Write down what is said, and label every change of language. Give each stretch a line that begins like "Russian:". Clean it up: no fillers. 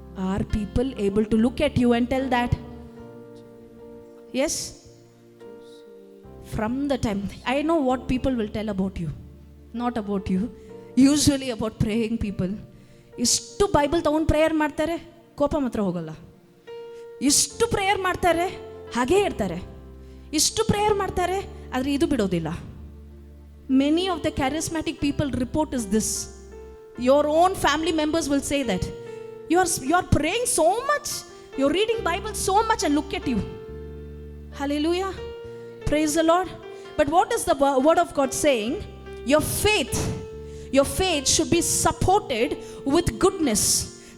English: Are people able to look at you and tell that? Yes? From the time, I know what people will tell about you. Not about you. Usually about praying people.
Kannada: ಇಷ್ಟು Bible ತಗೊಂಡು prayer ಮಾಡ್ತಾರೆ, ಕೋಪ ಮಾತ್ರ ಹೋಗಲ್ಲ. ಇಷ್ಟು prayer ಮಾಡ್ತಾರೆ, ಹಾಗೇ ಇರ್ತಾರೆ. ಇಷ್ಟು ಪ್ರೇಯರ್ ಮಾಡ್ತಾರೆ, ಆದರೆ ಇದು ಬಿಡೋದಿಲ್ಲ.
English: Many of the charismatic people report is this. Your own family members will say that. You are praying so much, you're reading Bible so much, and look at you. Hallelujah. Praise the Lord. But what is the word of God saying? Your faith should be supported with goodness.